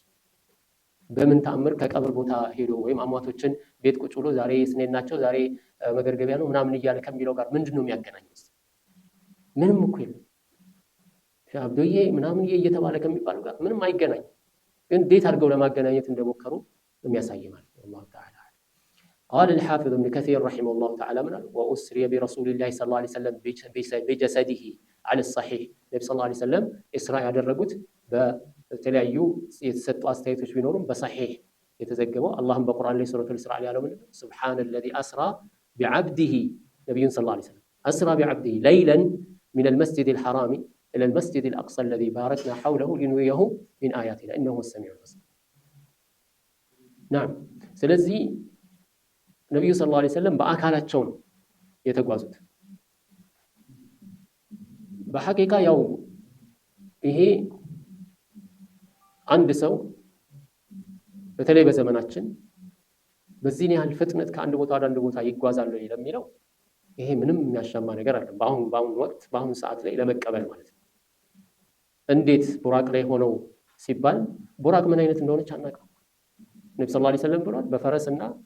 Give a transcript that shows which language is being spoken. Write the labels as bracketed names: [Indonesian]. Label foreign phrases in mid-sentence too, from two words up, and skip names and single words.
[Amharic] በምን ተአምር ከቀብር ቦታ ሄዶ ወይም አሟቶችን ቤት ቁጭ ብሎ ዛሬ ስኔን ናቸው ዛሬ መገርገቢያ ነው ምናምን እያለ ከሚለው ጋር ምንድነው የሚያገናኘው? ምንም እኮ የለም። ሻብዶዬ ምናምን እየተባለ ከሚባለው ጋር ምንም አይገናኝም። ግን እንዴት አድርገው ለማገናኘት እንደሞከሩ የሚያሳይ ማለት ነው። [Arabic] الله تعالى قال الحافظ ابن كثير رحمه الله تعالى من وأسري برسول الله صلى الله عليه وسلم بجسده على الصحيح النبي صلى الله عليه وسلم إسراء [Amharic] ያደረጉት በተለያዩ የተሰጡ አስተያየቶች ቢኖሩም በصحيح የተዘገበው አላህም በቁርአን ላይ ሱረቱል ኢስራ ላይ ያለው ምንድነው? [Arabic] سبحان الذي أسرى بعبده نبي صلى الله عليه وسلم أسرى بعبده ليلا من المسجد الحرام إلى المسجد الأقصى الذي باركنا حوله لنريه من آياتنا إنه هو السميع البصير. [Amharic] نعم ስለዚህ ነብዩ [Arabic] صلى الله عليه وسلم [Amharic] በአካላቸው ነው የተጓዙት። በሐቂቃ ያው ይሄ አንድ ሰው በተለይ በዘመናችን በዚህ ያህል ፍጥነት ከአንድ ቦታ ወደ አንድ ቦታ ይጓዛሉ ለሚለው ይሄ ምንም የሚያሻማ ነገር አይደለም። በአሁኑ ወቅት በአሁኑ ሰዓት ላይ ለመቀበል ማለት ነው። እንዴት ቡራቅ ላይ ሆነው ሲባል ቡራቅ ምን አይነት እንደሆነች አናውቅም። ነብዩ [Arabic] صلى الله عليه وسلم [Amharic] ብለዋል፣ በፈረስና